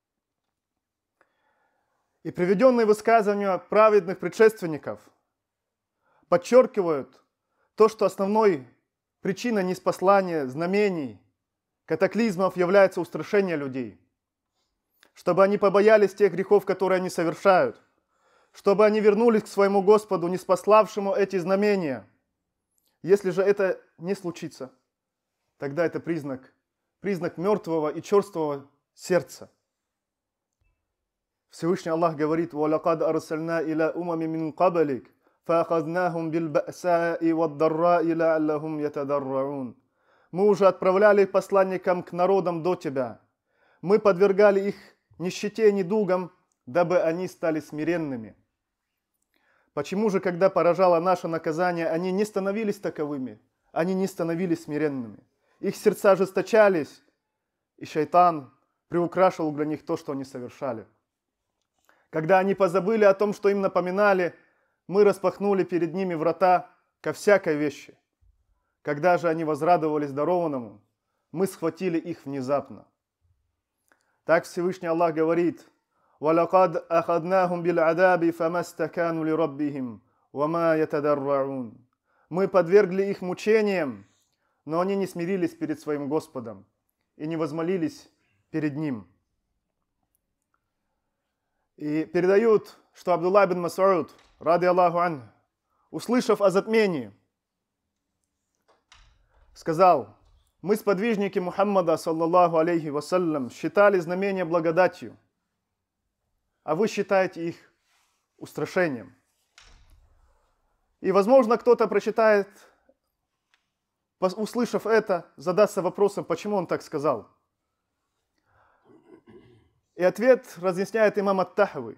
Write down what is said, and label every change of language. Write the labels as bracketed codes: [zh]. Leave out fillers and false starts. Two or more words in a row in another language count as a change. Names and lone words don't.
[ru] И приведенные высказывания праведных предшественников подчеркивают то, что основной причиной ниспослания знамений, катаклизмов является устрашение людей, чтобы они побоялись тех грехов, которые они совершают, чтобы они вернулись к своему Господу, ниспославшему эти знамения. Если же это не случится, тогда это признак мертвого и черствого сердца. Всевышний Аллах говорит: [ar] وَلَقَدْ أَرْسَلْنَا إِلَى أُمَمٍ مِّن قَبْلِكَ فَأَخَذْنَاهُمْ بِالْبَأْسَاءِ وَالضَّرَّاءِ لَعَلَّهُمْ يَتَضَرَّعُونَ. [ru] Мы уже отправляли посланникам к народам до тебя. Мы подвергали их нищете и недугам, дабы они стали смиренными. Почему же, когда поражало наше наказание, они не становились таковыми? Они не становились смиренными. Их сердца ожесточались, и шайтан приукрашивал для них то, что они совершали. Когда они позабыли о том, что им напоминали, мы распахнули перед ними врата ко всякой вещи. Когда же они возрадовались дарованному, мы схватили их внезапно. Так Всевышний Аллах говорит: [ar] وَلَقَدْ أَخَذْنَاهُمْ بِالْعَذَابِ فَمَا اسْتَكَانُوا لِرَبِّهِمْ وَمَا يَتَضَرَّعُونَ. [ru] Мы подвергли их мучениям, но они не смирились перед своим Господом и не возмолились перед Ним. И передают, что Абдулла ибн Мас'уд, [ar] رضي الله عن, [ru] услышав о затмении, сказал: мы, сподвижники Мухаммада, [ar] صلى الله عليه وسلم, [ru] считали знамения благодатью, а вы считаете их устрашением. И, возможно, кто-то прочитает, услышав это, задастся вопросом, почему он так сказал. И ответ разъясняет имам ат-Тахави.